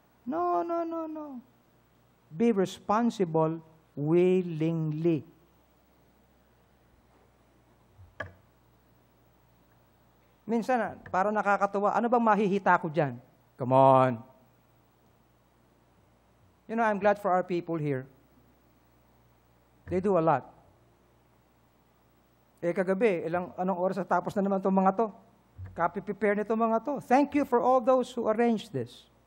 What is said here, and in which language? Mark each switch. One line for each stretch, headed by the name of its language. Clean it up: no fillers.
English: No, no, no, no. Be responsible willingly.
Filipino: Minsan, parang nakakatuwa, ano bang mahihita ko dyan?
English: Come on. You know, I'm glad for our people here. They do a lot.
Filipino: Kagabi, anong oras na tapos na naman itong mga to? Copy-prepare nito mga to.
English: Thank you for all those who arranged this.